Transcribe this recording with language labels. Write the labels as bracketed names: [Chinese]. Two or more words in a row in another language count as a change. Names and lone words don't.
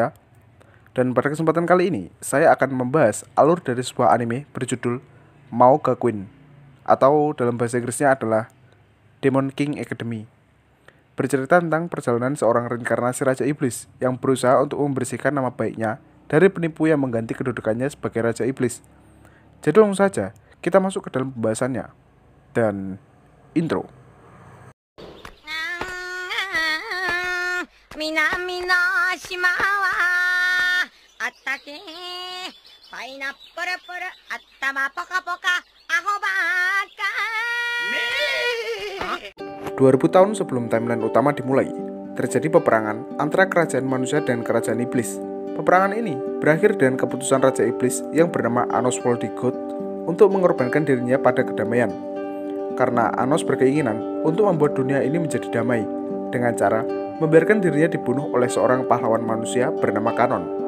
[Indonesian] Dan pada kesempatan kali ini saya akan membahas alur dari sebuah anime berjudul Mao ga Queen, atau dalam bahasa Inggrisnya adalah Demon King Academy. Bercerita tentang perjalanan seorang reinkarnasi Raja Iblis yang berusaha untuk membersihkan nama baiknya dari penipu yang mengganti kedudukannya sebagai Raja Iblis. Jadi langsung saja kita masuk ke dalam pembahasannya. Dan intro. [Japanese] 南の島はあったけパイナップルプル頭ポカポカアホばっか [Indonesian] 2000 tahun sebelum timeline utama dimulai, terjadi peperangan antara kerajaan manusia dan kerajaan iblis. Peperangan ini berakhir dengan keputusan Raja Iblis yang bernama Anos Voldigoth untuk mengorbankan dirinya pada kedamaian. Karena Anos berkeinginan untuk membuat dunia ini menjadi damai dengan cara membiarkan dirinya dibunuh oleh seorang pahlawan manusia bernama Kanon.